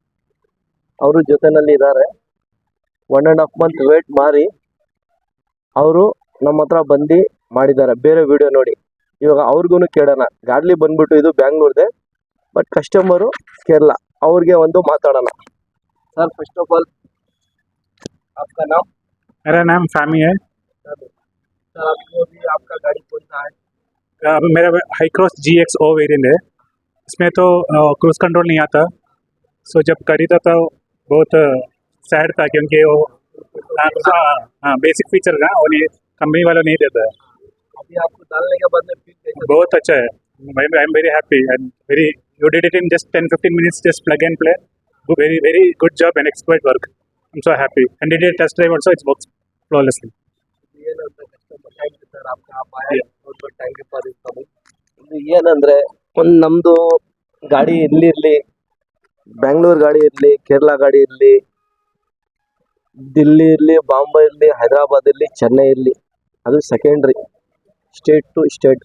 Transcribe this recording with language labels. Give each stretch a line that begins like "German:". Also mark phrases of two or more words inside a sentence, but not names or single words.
Kannada: 1.5 month ವೇಟ್ ಮಾಡಿ ಅವರು ನಮ್ಮ ಹತ್ರ ಬಂದು ಮಾಡಿದ್ದಾರೆ. ಬೇರೆ ವಿಡಿಯೋ ನೋಡಿ. ಇವಾಗ ಅವ್ರಿಗೂ ಕೇಳೋಣ. ಗಾಡಿ ಬಂದ್ಬಿಟ್ಟು ಇದು ಬ್ಯಾಂಗ್ಳೂರ್ದೆ,
English: but customer
Kannada: ಕೇರಳ. ಅವ್ರಿಗೆ ಒಂದು ಮಾತಾಡೋಣ.
Hindi: सर
English: first of all
Hindi: आपका नाम? मेरा नाम सामी है। सर आपका गाड़ी कौन सा है? मेरा हाईक्रॉस GXO वेरिएंट है। इसमें तो क्रूज कंट्रोल नहीं आता। सो जब खरीदा था बहुत सैड था, क्योंकि वो
English: basic feature
Hindi: ना वो नहीं, कंपनी वालों नहीं देता है। अभी आपको डालने के बाद में फील कैसा? बहुत अच्छा है।
English: I am very happy and very you did it in just 10-15 minutes, just plug and play. Very good job and expert work. I'm so happy. And did a test drive also, it works flawlessly. thank you sir. thank you for
Kannada: ಇದು ಏನಂದರೆ, ಒಂದು ನಮ್ಮದು ಗಾಡಿ ಇರಲಿ, ಬ್ಯಾಂಗ್ಳೂರು ಗಾಡಿ ಇರಲಿ, ಕೇರಳ ಗಾಡಿ ಇರಲಿ, ದಿಲ್ಲಿ ಇರಲಿ, ಬಾಂಬೆ ಇರಲಿ, ಹೈದರಾಬಾದ್ ಇರಲಿ, ಚೆನ್ನೈ ಇರಲಿ, ಅದು ಸೆಕೆಂಡ್ರಿ,
English: state to state.